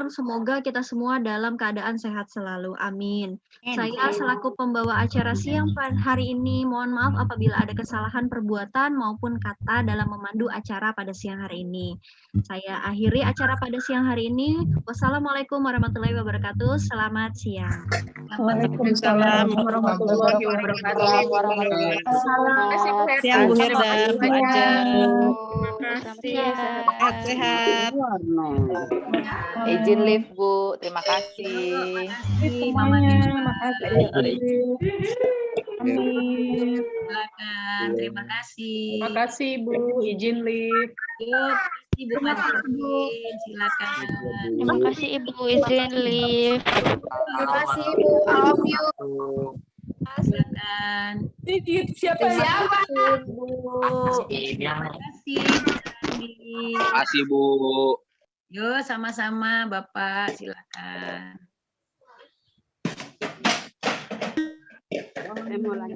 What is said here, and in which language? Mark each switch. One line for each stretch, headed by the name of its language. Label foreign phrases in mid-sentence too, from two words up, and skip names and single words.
Indonesian: Semoga kita semua dalam keadaan sehat selalu. Amin. Saya selaku pembawa acara siang hari ini, mohon maaf apabila ada kesalahan perbuatan maupun kata dalam memandu acara pada siang hari ini. Saya akhiri acara pada siang hari ini.
Arabic: Wassalamualaikum warahmatullahi wabarakatuh.
Indonesian: Selamat siang.
Arabic: Waalaikumsalam warahmatullahi wabarakatuh.
Indonesian: Selamat siang Bu Hirda, Bu Ajeng. Terima kasih. Sehat-sehat. Izin live Bu, terima kasih. Semuanya, makasih. Amin. Silakan, terima kasih. Terima kasih Bu, izin live. Yuk, Ibu Martin, silakan. Terima kasih Ibu izin live. Terima kasih Bu,
English: I love you.
Indonesian: Silakan. Siapa? Bu. Terima kasih. Terima kasih Bu. Yuk, sama-sama Bapak, silakan. Saya mau lanjut.